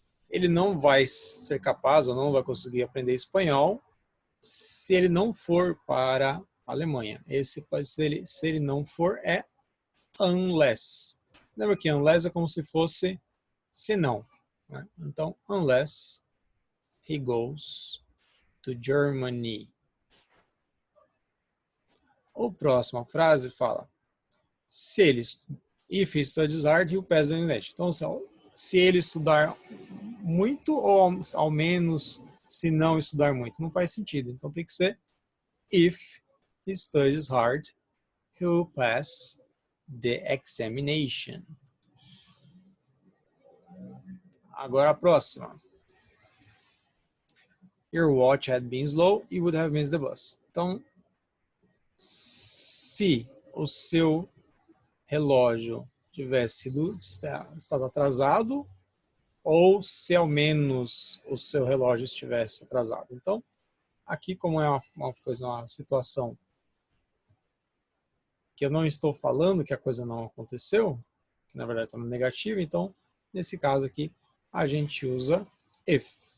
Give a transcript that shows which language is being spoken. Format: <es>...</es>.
<pt>Ele não vai ser capaz ou não vai conseguir aprender espanhol se ele não for para a Alemanha. Esse pode ser, se ele não for, é unless. Lembra que unless é como se fosse se não. Né?</pt> <en>Então, unless he goes to Germany.</en> <pt>A próxima frase fala, se ele,</pt> <en>if he studies hard, he'll pass the English.</en> <pt>Então, se ele estudar muito ou ao menos se não estudar muito, não faz sentido. Então tem que ser</pt> <en>if he studies hard, he'll pass the examination.</en> <pt>Agora a próxima.</pt> <en>Your watch had been slow, you would have missed the bus.</en> <pt>Então, se o seu relógio tivesse estado atrasado, ou se ao menos o seu relógio estivesse atrasado. Então, aqui como é uma situação que eu não estou falando que a coisa não aconteceu, que na verdade está no negativo, então, nesse caso aqui, a gente usa if.</pt>